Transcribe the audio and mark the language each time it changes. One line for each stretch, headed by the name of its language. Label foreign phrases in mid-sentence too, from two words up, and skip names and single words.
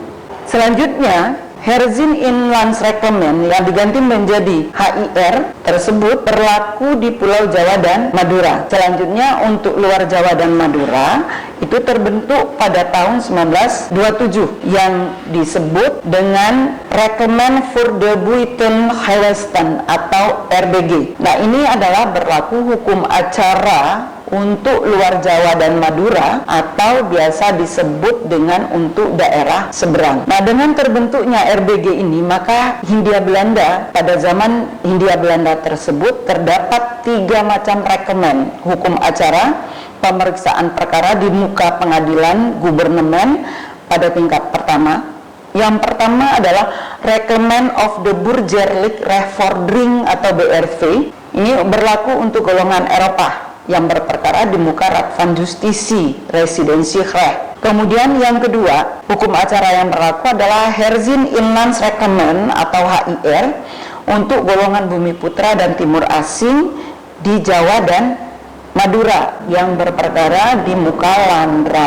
Indonesian: Selanjutnya, Herzien Inlands Reglement yang diganti menjadi HIR tersebut berlaku di Pulau Jawa dan Madura. Selanjutnya, untuk luar Jawa dan Madura itu terbentuk pada tahun 1927 yang disebut dengan Rekomen voor de Buitengewesten atau RBG. Nah, ini adalah berlaku hukum acara untuk luar Jawa dan Madura atau biasa disebut dengan untuk daerah seberang. Nah, dengan terbentuknya RBG ini, maka Hindia Belanda, pada zaman Hindia Belanda tersebut terdapat 3 macam rekomen hukum acara pemeriksaan perkara di muka pengadilan gubernemen pada tingkat pertama. Yang pertama adalah Rekomen of the Burgerlijk Rechtvordering atau BRV. Ini berlaku untuk golongan Eropa yang berperkara di muka Raad van Justitie Residentierecht. Kemudian yang kedua, hukum acara yang berlaku adalah Herzien Inlands Reglement atau HIR untuk golongan bumi putra dan timur asing di Jawa dan Madura yang berperkara di muka landrat.